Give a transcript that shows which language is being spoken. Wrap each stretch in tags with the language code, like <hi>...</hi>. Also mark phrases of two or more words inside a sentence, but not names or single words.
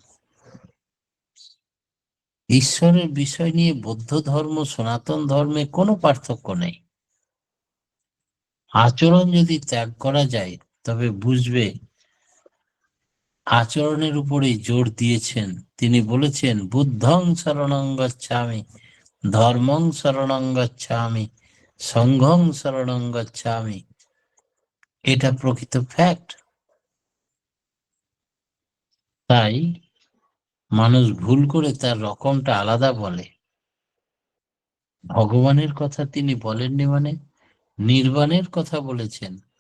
<bn>ঈশ্বরের বিষয় নিয়ে বৌদ্ধ ধর্ম, সনাতন ধর্মে কোনো পার্থক্য নেই। আচরণ যদি ত্যাগ করা যায় তবে বুঝবে আচরণের উপরেই জোর দিয়েছেন। তিনি বলেছেন,</bn> <pi>বুদ্ধং শরণং গচ্ছামি, ধর্মং শরণং গচ্ছামি, সংঘং শরণং গচ্ছামি।</pi> <bn>এটা প্রকৃত ফ্যাক্ট। তাই মানুষ ভুল করে তার রকমটা আলাদা বলে। ভগবানের কথা তিনি বলেননি, মানে নির্বাণের কথা বলেছেন।</bn>